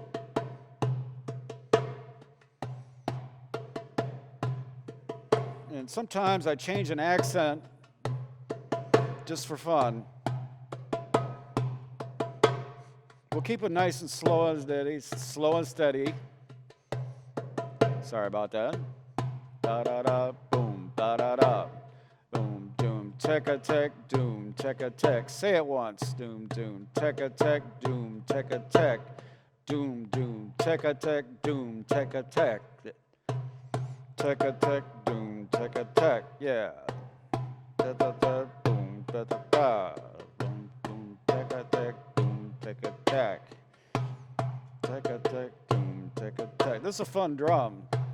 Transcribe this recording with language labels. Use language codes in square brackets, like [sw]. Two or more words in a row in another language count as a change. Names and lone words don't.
[en] And sometimes I change an accent just for fun. We'll keep it nice and slow and steady, slow and steady. Sorry about that. Da da da, boom, da da da, boom, doom, tek-a, tek, doom, tek-a, tek. Say it once. Doom, doom, tek-a, tek, doom, tek-a, tek, doom, doom, tek-a, tek, doom, tek-a, tek, tek-a, tek, doom, tek-a, tek. Yeah. Da da da, boom, da da da, boom, boom, tek-a, tek, doom, tek-a, tek, tek-a, tek, doom, tek-a, tek. This is a fun drum.